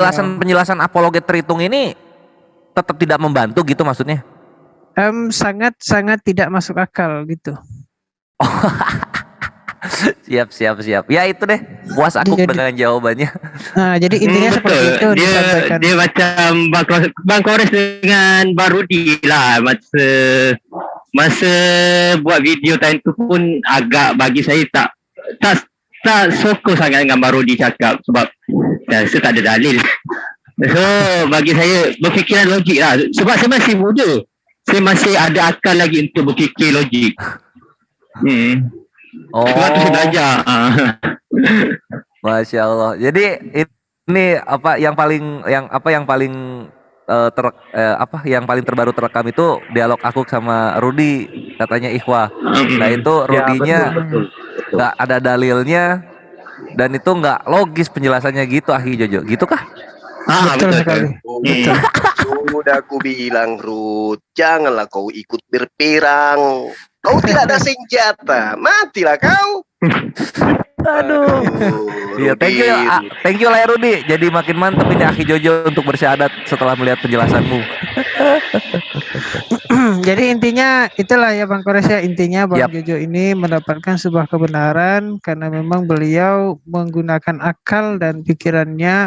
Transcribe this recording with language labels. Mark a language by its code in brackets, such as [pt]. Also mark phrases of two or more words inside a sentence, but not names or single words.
[id] penjelasan apologet Tritung ini tetap tidak membantu gitu maksudnya? Sangat tidak masuk akal gitu. Siap. Ya itu deh, puas aku dengan jawabannya. Nah, jadi intinya seperti itu disampaikan. [ms] Dia macam Bang Kores dengan Barudi lah masa buat video time tu pun agak bagi saya tak sokong sangat dengan Barudi cakap sebab saya rasa tak ada dalil. So bagi saya berfikiran logik lah sebab saya masih muda. Saya masih ada akal lagi untuk berfikir logik. Sebab tu saya belajar. [ar] ما شاء الله. [id] Jadi ini yang paling terbaru terekam itu dialog aku sama Rudi, katanya Ikhwah. Nah itu Rudinya nggak ada dalilnya dan itu nggak logis penjelasannya gitu, Akhi Jojo. Gitu kah? Betul sekali. Betul. Udah aku bilang, Ruth, janganlah kau ikut berperang. Kau tidak ada senjata, matilah kau. Aduh. Iya, [en] thank you [id] lah ya Rudi. Jadi makin mantap ini Akhi Jojo untuk bersyahadat setelah melihat penjelasanmu. Jadi intinya itulah ya Bang Kores ya, intinya Bang Jojo ini mendapatkan sebuah kebenaran karena memang beliau menggunakan akal dan pikirannya.